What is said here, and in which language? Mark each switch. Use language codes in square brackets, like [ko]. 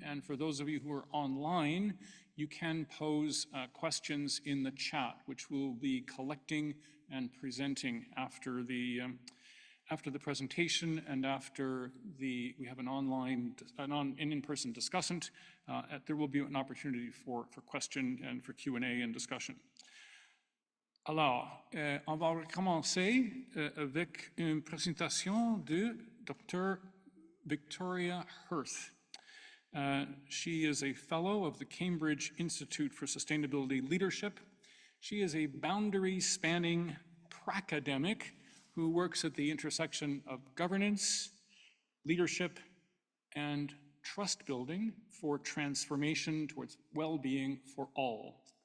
[en] And for those of you who are online, you can pose questions in the chat, which we'll be collecting and presenting after the presentation and after we have an in-person discussant. There will be an opportunity for question and for Q&A and discussion. [fr] Alors, on va commencer avec une présentation de Dr. Victoria Hurth. [en] She is a fellow of the Cambridge Institute for Sustainability Leadership. She is a boundary-spanning pracademic who works at the intersection of governance, leadership, and trust building for transformation towards well-being for all.